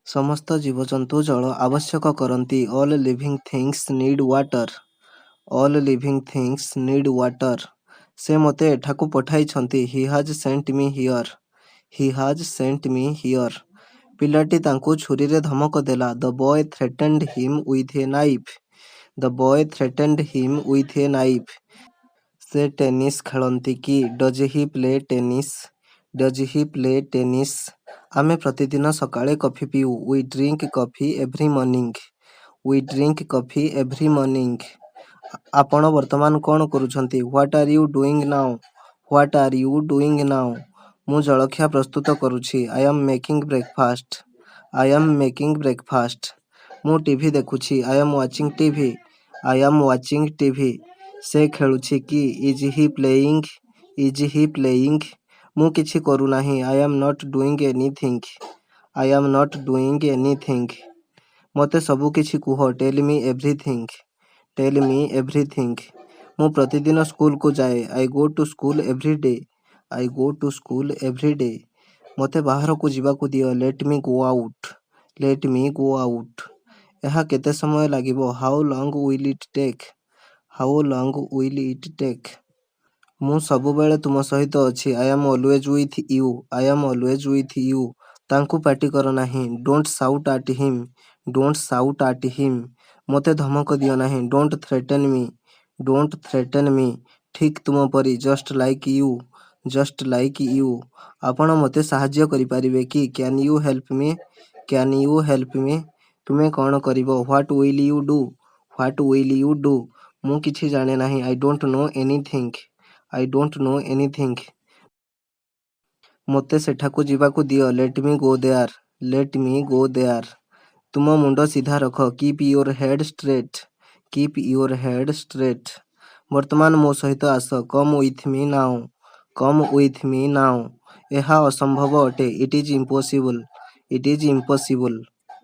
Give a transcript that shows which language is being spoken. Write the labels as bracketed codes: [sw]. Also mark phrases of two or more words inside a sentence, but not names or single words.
[or] ସମସ୍ତ ଜୀବଜନ୍ତୁ ଜଳ ଆବଶ୍ୟକ କରନ୍ତି। [en] All living things need water. All living things need water. [or] ସେ ମୋତେ ଏଠାକୁ ପଠାଇଛନ୍ତି। [en] He has sent me here. He has sent me here. [or] ପିଲାଟି ତାଙ୍କୁ ଛୁରୀରେ ଧମକ ଦେଲା। [en] The boy threatened him with a knife. The boy threatened him with a knife. [or] ସେ ଟେନିସ୍ ଖେଳନ୍ତି କି? [en] Does he play tennis? Does he play tennis? [or] ଆମେ ପ୍ରତିଦିନ ସକାଳେ କଫି ପିଉ। [en] We drink coffee every morning. We drink coffee every morning. [or] ଆପଣ ବର୍ତ୍ତମାନ କ'ଣ କରୁଛନ୍ତି? [en] What are you doing now? What are you doing now? [or] ମୁଁ ଜଳଖିଆ ପ୍ରସ୍ତୁତ କରୁଛି। [en] I am making breakfast. I am making breakfast. [or] ମୁଁ ଟିଭି ଦେଖୁଛି। [en] I am watching TV. I am watching TV. [or] ସେ ଖେଳୁଛି କି? [en] Is he playing? Is he playing? [or] ମୁଁ କିଛି କରୁନାହିଁ। [en] I am not doing anything. I am not doing anything. [or] ମୋତେ ସବୁ କିଛି କୁହ। [en] Tell me everything. Tell me everything. [or] ମୁଁ ପ୍ରତିଦିନ ସ୍କୁଲକୁ ଯାଏ। [en] I go to school every day. I go to school every day. [or] ମୋତେ ବାହାରକୁ ଯିବାକୁ ଦିଅ। [en] Let me go out. Let me go out. [or] ଏହା କେତେ ସମୟ ଲାଗିବ? [en] How long will it take? How long will it take? [or] ମୁଁ ସବୁବେଳେ ତୁମ ସହିତ ଅଛି। [en] I am always with you. I am always with you. [or] ତାଙ୍କୁ ପାଟି କର ନାହିଁ। [en] Don't shout at him. Don't shout at him. [or] ମୋତେ ଧମକ ଦିଅ ନାହିଁ। [en] Don't threaten me. Don't threaten me. [or] ଠିକ୍ ତୁମ ପରି। [en] Just like you. Just like you. [or] ଆପଣ ମୋତେ ସାହାଯ୍ୟ କରିପାରିବେ କି? [en] Can you help me? Can you help me? [or] ତୁମେ କ'ଣ କରିବ? [en] What will you do? What will you do? [or] ମୁଁ କିଛି ଜାଣେ ନାହିଁ। [en] I don't know anything. I don't know anything. [or] ମୋତେ ସେଠାକୁ ଯିବାକୁ ଦିଅ। [en] Let me go there. Let me go there. [or] ତୁମ ମୁଣ୍ଡ ସିଧା ରଖ। [en] Keep your head straight. Keep your head straight. [or] ବର୍ତ୍ତମାନ ମୋ ସହିତ ଆସ। [en] Come with me now. Come with me now. [or] ଏହା ଅସମ୍ଭବ ଅଟେ। [en] It is impossible. It is impossible.